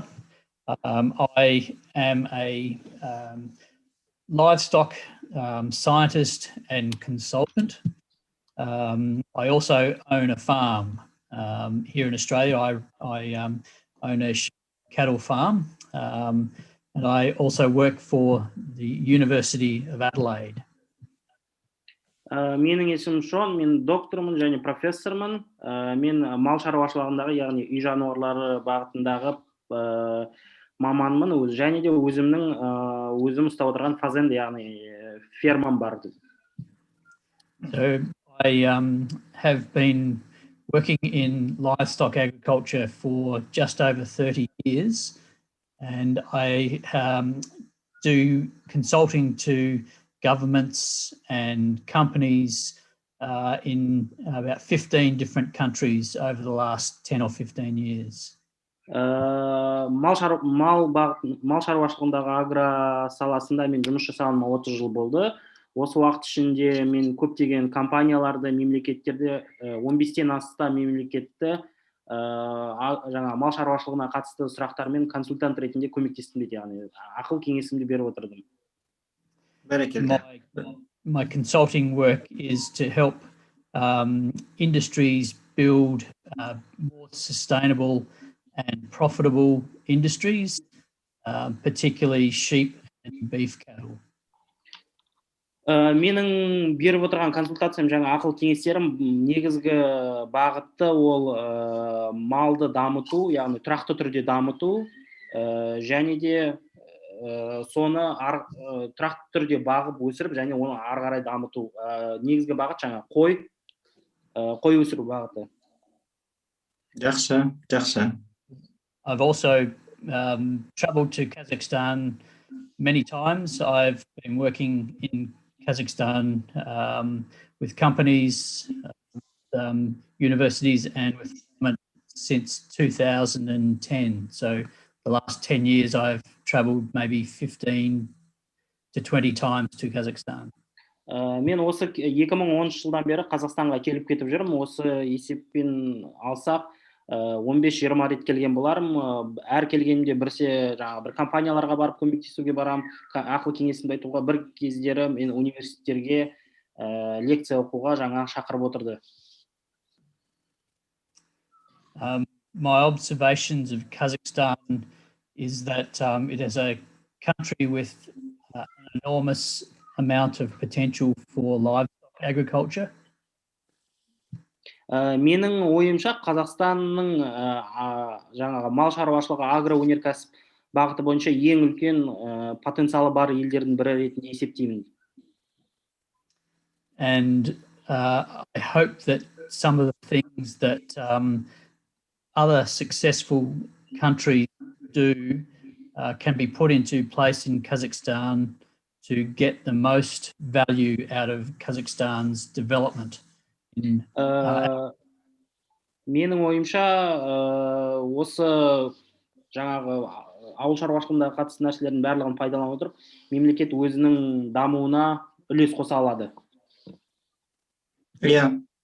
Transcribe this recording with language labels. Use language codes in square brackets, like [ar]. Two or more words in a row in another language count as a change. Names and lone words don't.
[en] I am a livestock scientist and consultant. I also own a farm here in Australia. I own a cattle farm, and I also work for the University of Adelaide. [kk] Менің есімім Шон, мен доктормын және профессормын. Мен мал шаруашылығындағы, яғни үй жануарлары бағытындағы маманмын, және де өзім ұстап отырған фазенда, яғни фермам бар. [en] So I have been working in livestock agriculture for just over 30 years, and I do consulting to governments and companies in about 15 different countries over the last 10 or 15 years. [kk] Мал шаруашылығындағы агро саласында мен жұмыс жасағаныма 30 жыл болды. Осы уақыт ішінде мен көптеген компанияларды, мемлекеттерде 15-тен астам мемлекетті жаңа мал шаруашылығына қатысты сұрақтармен консультант ретінде көмектестім дейді, яғни ақыл кеңесімді беріп отырдым. [en] My consulting work is to help industries build more sustainable and profitable industries, particularly sheep and beef cattle. [kk] Менің беріп отырған консультациям, жаңа ақыл кеңестерім негізгі бағытты ол малды дамыту, яғни тұрақты түрде дамыту, және де соны тұрақты түрде бағып өсіріп, және оны ары қарай дамыту. Негізгі бағыт жаңа қой өсіру бағыты. Жақсы. [en] I've also traveled to Kazakhstan many times. I've been working in Kazakhstan with companies, universities, and with government since 2010. So the last 10 years I've traveled maybe 15 to 20 times to Kazakhstan. [kk] Мен осы 2010 жылдан бері Қазақстанға келіп кетіп жүрмін. Осы есеппен алсақ 15-20 рет келген боларым. Әр келгенімде бірсе бір компанияларға барып көмектесуге барам, ақыл кеңесімді айтуға, бір кездері мен университеттерге лекция оқуға шақырып отырды. [en] My observations of Kazakhstan is that it is a country with an enormous amount of potential for livestock agriculture. [kk] Менің ойымша Қазақстанның мал шаруашылығы агроөнеркәсіп бағыты бойынша ең үлкен потенциалы бар елдердің бірі ретінде есептеймін. [en] And I hope that some of the things that other successful countries do can be put into place in Kazakhstan to get the most value out of Kazakhstan's development. [kk] Менің ойымша осы ауыл шаруашылығына қатысты нәрселердің барлығын пайдаланып отырып, мемлекет өзінің дамуына үлес қоса алады. Иә.